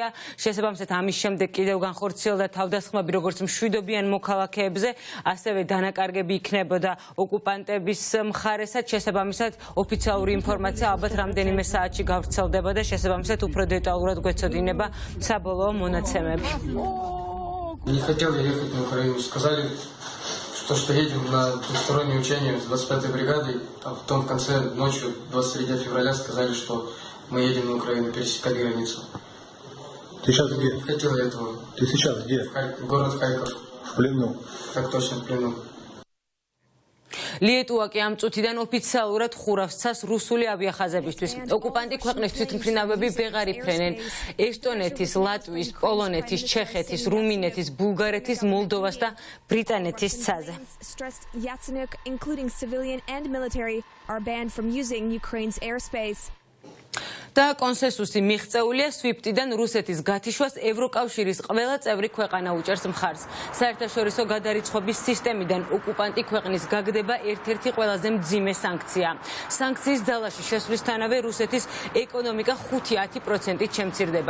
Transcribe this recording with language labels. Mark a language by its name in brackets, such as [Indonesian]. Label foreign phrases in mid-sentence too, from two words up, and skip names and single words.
[Georgian] შესაბამისად ამის შემდეგ კიდევ განხორციელდა თავდასხმები როგორც მშვიდობიან მოქალაქეებზე, ასევე დანაკარგები იქნებოდა ოკუპანტების მხარესაც. შესაბამისად ოფიციალური информация ალბათ რამდენიმე საათში გავრცელდებოდა. შესაბამისად უფრო დეტალურად გვეცოდინება საბოლოო მონაცემები. [Russian] Не хотел я ехать на Украину. Сказали, что едем на двустороннее учение с 25-й бригадой, а потом в конце ночью 23 февраля сказали, что мы едем на Украину, пересекать границу. Ты сейчас где? Не хотел я этого. Ты сейчас где? Город Харьков. В плену. Так точно, в плену. [Georgian] Lietuvā კი ამ წუთიდან ოფიციალურად ხურავს ცას რუსული ავიახაზებისთვის. ოკუპანტი ქვეყნის თვითმფრინავები ვეღარ იფრენენ ესტონეთის, ლატვიის, პოლონეთის, ჩეხეთის, რუმინეთის, ბულგარეთის, მოლდოვას და ბრიტანეთის ცაზე. [English] Yatsenyuk, including civilian and military, are banned from using Ukraine's airspace. [Georgian] და კონსენსუსი მიღწეულია SWIFT-დან რუსეთის გათიშვას ევროკავშირის ყველა წევრი ქვეყანა უჭერს მხარს. საერთაშორისო გადარიცხვების სისტემიდან ოკუპანტი ქვეყნის გაგდება ერთ-ერთი ყველაზე მძიმე სანქცია. სანქციის ძალაში შესვლისთანავე რუსეთის ეკონომიკა 5-10%-ით შემცირდება.